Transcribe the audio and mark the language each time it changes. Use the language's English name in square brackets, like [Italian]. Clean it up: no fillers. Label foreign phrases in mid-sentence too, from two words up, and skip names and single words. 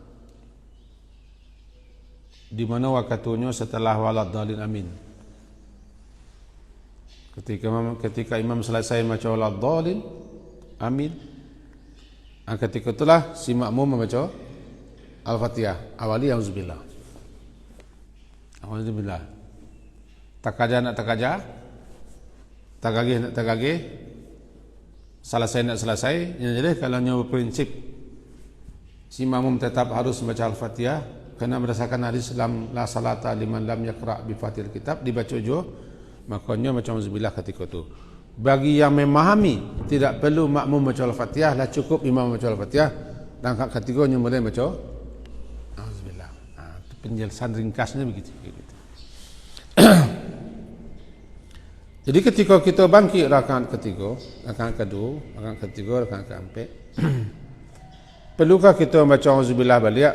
[Indonesian] Di mana waktunya setelah [Arabic] ولا الضالين آمين. [Indonesian] Ketika imam selesai membaca [Arabic] ولا الضالين آمين, [Indonesian] ketika itulah si makmum membaca Al-Fatihah. Awali auzubillah. Auzubillah. [Minangkabau] Takaja nak takaja, tagagih nak tagagih, selesai nak selesai. [Indonesian] Jadi kalau nyawa prinsip si makmum tetap harus membaca Al-Fatihah, kerana berdasarkan hadis [Arabic] لا صلاة لمن لم يقرأ بفاتحة الكتاب, [Indonesian] dibaca juga, makanya baca auzubillah ketika itu. Bagi yang memahami tidak perlu makmum baca Al-Fatihah, lah cukup imam baca Al-Fatihah, dan ketiganya mulai baca auzubillah. Itu penjelasan ringkasnya begitu. Jadi ketika kita bangkit rakaat ketiga, rakaat kedua, rakaat ketiga, rakaat keempat, perlukah kita membaca auzubillah balik?